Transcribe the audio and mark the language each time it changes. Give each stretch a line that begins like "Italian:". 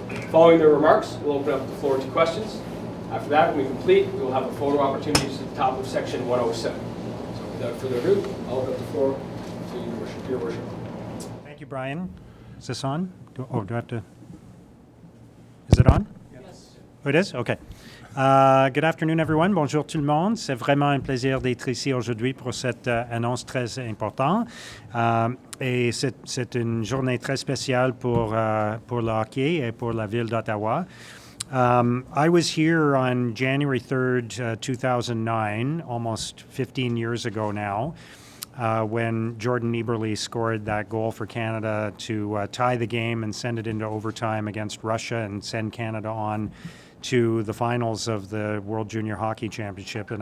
English: Following their remarks, we'll open up the floor to questions. After that, when we complete, we will have a photo opportunity at the top of section 107. So without further ado, I'll open up the floor to your worship. Thank you, Brian. Is this on? Do I have to? Is it on? Yes. Oh, it is? Okay. Good afternoon, everyone.
French: Bonjour tout le monde. C'est vraiment un plaisir d'être ici aujourd'hui pour cette annonce très importante. Et c'est une journée très spéciale pour le hockey et pour la ville d'Ottawa.
English: I was here on January 3rd, 2009, almost 15 years ago now, when Jordan Eberle scored that goal for Canada to tie the game and send it into overtime against Russia and send Canada on to the finals of the World Junior Hockey Championship.